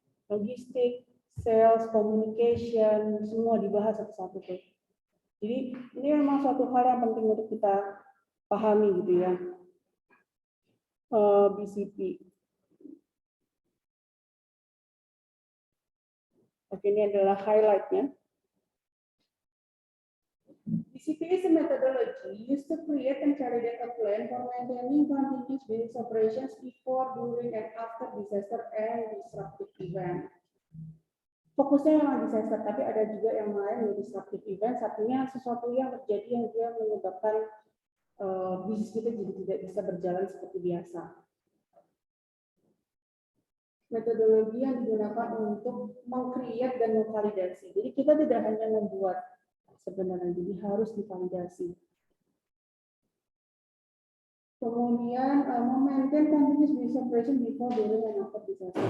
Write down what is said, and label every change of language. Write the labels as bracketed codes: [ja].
[id] Logistik, sales, communication, semua dibahas satu-satu tuh. Jadi ini memang suatu hal yang penting untuk kita pahami gitu ya. BCP. Oke, ini adalah highlight-nya. [en] BCP is a methodology used to create and carry out a plan for maintaining continuous business operations before, during, and after disaster and disruptive event. [id] Fokusnya memang disaster, tapi ada juga yang lain yang disruptive event. Artinya sesuatu yang terjadi yang dia menyebabkan bisnis kita jadi tidak bisa berjalan seperti biasa. Metodologi yang digunakan untuk meng-create dan memvalidasi. Jadi kita tidak hanya membuat sebenarnya, jadi harus divalidasi. Kemudian memaintain [en] continuous business operation before, during, and after disaster.